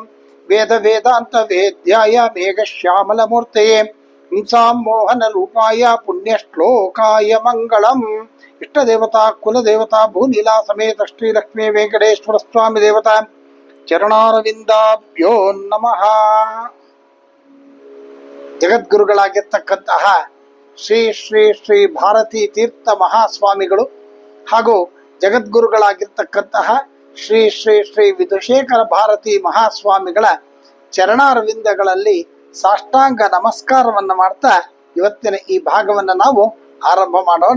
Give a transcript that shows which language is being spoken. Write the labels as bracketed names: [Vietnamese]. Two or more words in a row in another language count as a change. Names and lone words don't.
[Sanskrit] वेदवेदान्तवेद्याय मेघश्यामलमूर्तये हिंसां मोहनरूपाय पुण्यश्लोकाय मङ्गलम्। इष्टदेवता कुलदेवता भूनीला समेत श्रीलक्ष्मी वेंकटेश्वर स्वामी देवता ಚರಣಾರವಿಂದಾಭ್ಯೋ ನಮಃ. [Kannada] ಜಗದ್ಗುರುಗಳಾಗಿರ್ತಕ್ಕಂತಹ ಶ್ರೀ ಶ್ರೀ ಶ್ರೀ ಭಾರತೀ ತೀರ್ಥ ಮಹಾಸ್ವಾಮಿಗಳು ಹಾಗೂ ಜಗದ್ಗುರುಗಳಾಗಿರ್ತಕ್ಕಂತಹ ಶ್ರೀ ಶ್ರೀ ಶ್ರೀ ವಿಧುಶೇಖರ ಭಾರತೀ ಮಹಾಸ್ವಾಮಿಗಳ ಚರಣಾರವಿಂದಗಳಲ್ಲಿ ಸಾಷ್ಟಾಂಗ ನಮಸ್ಕಾರವನ್ನು ಮಾಡ್ತಾ ಇವತ್ತಿನ ಈ ಭಾಗವನ್ನು ನಾವು ಆರಂಭ ಮಾಡೋಣ.